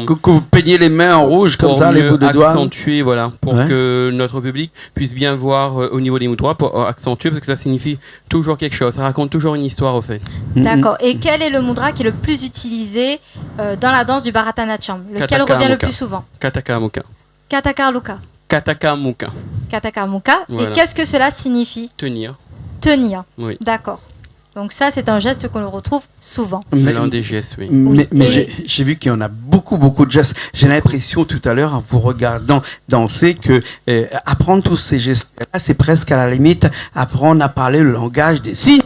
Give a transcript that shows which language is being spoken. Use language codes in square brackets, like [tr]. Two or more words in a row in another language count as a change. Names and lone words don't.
[fr] Que vous peignez les mains en rouge comme pour ça, les mieux bouts de doigts. accentuer, voilà, pour Ouais. que notre public puisse bien voir au niveau des mudras, pour accentuer parce que ça signifie toujours quelque chose. Ça raconte toujours une histoire au fait. D'accord. Et quel est le mudra qui est le plus utilisé dans la danse du Bharatanatyam? Lequel Kataka revient le Mukha. plus souvent? Kataka Mukha. Katakarluka. Kataka Mukha. Katakarmuka. Voilà. Et qu'est-ce que cela signifie? Tenir. Tenir. Oui. D'accord. Donc ça, c'est un geste qu'on le retrouve souvent. Mais- L'un des gestes, oui. Mais Et- j'ai vu qu'il y en a beaucoup de gestes. J'ai l'impression tout à l'heure, en vous regardant danser, que apprendre tous ces gestes-là, c'est presque à la limite apprendre à parler le langage des signes.